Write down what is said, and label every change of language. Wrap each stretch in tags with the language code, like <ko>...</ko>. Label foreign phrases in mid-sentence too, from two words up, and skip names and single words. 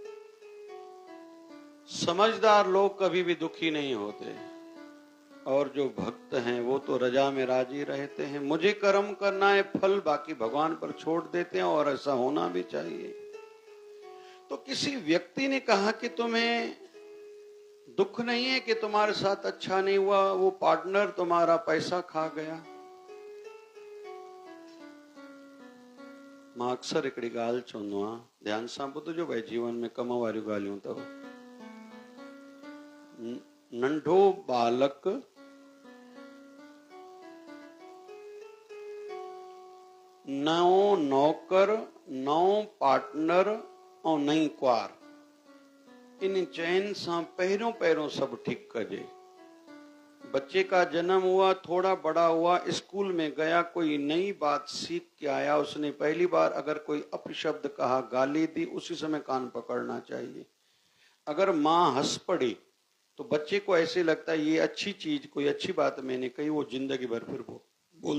<hi>समझदार लोग कभी भी दुखी नहीं होते, और जो भक्त हैं वो तो रजा में राजी रहते हैं। मुझे कर्म करना है, फल बाकी भगवान पर छोड़ देते हैं, और ऐसा होना भी चाहिए। तो किसी व्यक्ति ने कहा कि तुम्हें दुख नहीं है कि तुम्हारे साथ अच्छा नहीं हुआ, वो पार्टनर तुम्हारा पैसा खा गया।</hi> <sd>मां अक्सर हिकिड़ी ॻाल्हि चवंदो आहियां, ध्यान सां ॿुधजो भाई, जीवन में कम वारियूं ॻाल्हियूं अथव। नंढो बालक नओं नौकर, नओं पार्टनर और नई कुआर, इन चैन सां पहिरियों पहिरियों सब ठीक कजे।</sd> <hi>बच्चे का जन्म हुआ, थोड़ा बड़ा हुआ, स्कूल में गया, कोई नई बात सीख के आया, उसने पहली बार अगर कोई अपशब्द कहा, गाली दी, उसी समय कान पकड़ना चाहिए। अगर माँ हंस पड़ी तो बच्चे को ऐसे लगता है ये अच्छी चीज, कोई अच्छी बात मैंने कही, वो जिंदगी भर फिर बोलता रहेगा।</hi>